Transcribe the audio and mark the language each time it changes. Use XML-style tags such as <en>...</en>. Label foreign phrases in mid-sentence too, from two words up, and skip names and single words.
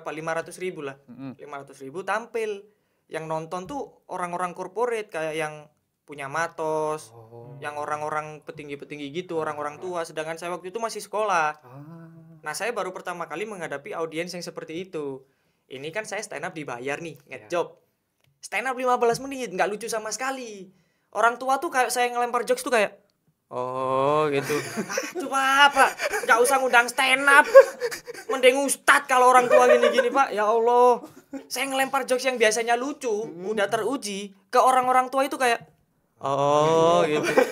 <id>500.000 lah. 500.000 tampil. Yang nonton tuh orang-orang corporate kayak yang punya matos, yang orang-orang petinggi-petinggi gitu, orang-orang tua. Sedangkan saya waktu itu masih sekolah. Nah, saya baru pertama kali menghadapi audiens yang seperti itu. Ini kan saya</id> <en>stand up</en> <id>dibayar nih, ngejob.</id> <en>Stand up</en> <id>15 menit, nggak lucu sama sekali. Orang tua tuh kayak saya ngelempar jokes tuh kayak, oh gitu. Coba Pak, nggak usah ngundang</id> <en>stand up.</en> <id>Mending ustad kalau orang tua gini-gini Pak. Ya Allah, saya ngelempar jokes yang biasanya lucu, udah teruji, ke orang-orang tua itu kayak, oh gitu.</id>